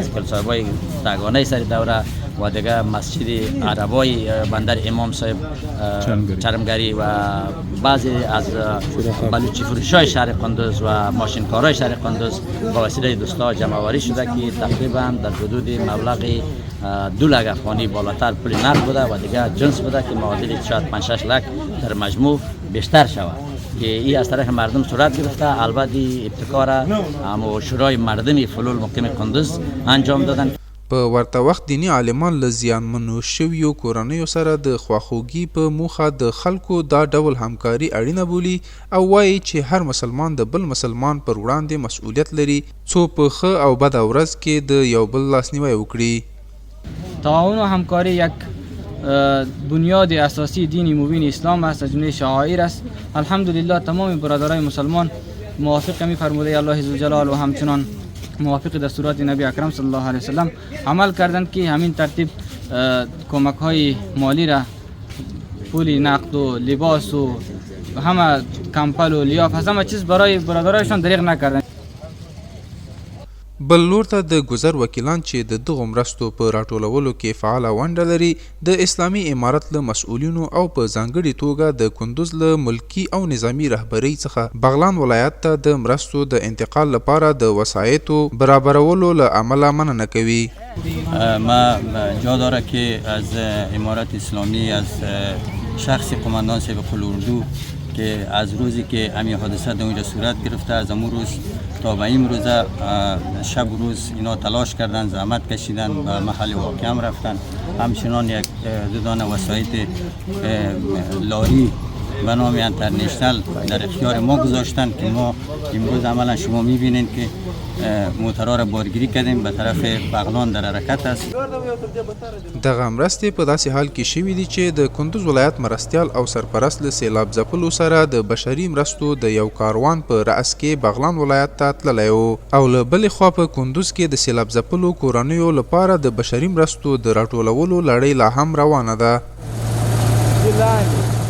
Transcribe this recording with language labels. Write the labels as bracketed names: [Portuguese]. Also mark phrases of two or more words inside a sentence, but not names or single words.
[Persian] کلسایبای تگانه سر دوره و دیگه مسجد عربای بندر امام صاحب چرمگری و بعضی از بلوچی فروشای شهر کندوز و ماشینکارای شهر کندوز با وسیله دوستا جمع‌آوری شده که تقریبا در حدود مبلغ 2 لک افغانی بالاتر پول نقد بوده و دیگه جنس بوده که معادل شاید 5-6 لک در مجموع بیشتر شود که این از طرف مردم صورت گرفته. البته ابتکار اما شورای مردمی فلول مقیم کندوز انجام دادن. [Pashto] په ورته وخت دینی عالمان له زیانمنو شویو کورنیو سره د خواخوږي په موخه د خلکو دا ډول همکاري اړینه بولي او وایي چې هر مسلمان د بل مسلمان پر وړاندې مسؤلیت لري څو په ښه او بده ورځ کې د یو بل لاسنیوی وکړي. [Persian] تعاون و همکاری یک بنیاد اساسی دین مبین اسلام است، از جمله شعائر است. الحمدلله تمام برادرای مسلمان موافق می فرموده الله ذوالجلال و همچنان موافق دستورات نبی اکرم [Arabic] صلی الله علیه وسلم [Persian] عمل کردند که همین ترتیب کمک های مالی را پول نقد و لباس و همه کمپل و لیاف همه چیز برای برادرایشان دریغ نکردند. [Pashto] بل لور ته د ګذر وکیلان چې د دغو مرستو په راټولولو کې فعاله ونډه لري د اسلامي امارت له مسؤلینو او په ځانګړې توګه د کندوز له ملکی او نظامی رهبرۍ څخه بغلان ولایت ته د مرستو د انتقال لپاره د وسایطو برابرولو له امله مننه کوي. [Persian] ما جا داره که از امارت اسلامی از شخص قماندان سیب قلی اردو که از روزی که همین حادثه در اونجا صورت گرفته از امون روز تا به این روزه شب و روز اینا تلاش کردن، زحمت کشیدن، به محل واقع هم رفتن. همچنان یک دو دانه وسایط لاری به نام انترنشنل در اختیار ما گذاشتن که ما امروز عملا شما میبینید که موترها را بارگیری کردیم به طرف بغلان در حرکت است. [Pashto] دغه مرستې په داسې حال کې شوي دي چې د کندوز ولایت مرستیال او سرپرست له سیلاب ځپلو سره د بشري مرستو د یو کاروان په رأس کې بغلان ولایت ته تللی و او له بلې خوا په کندوز کې د سیلاب ځپلو کورنیو لپاره د بشري مرستو د راټولولو لړۍ لا هم روانه ده.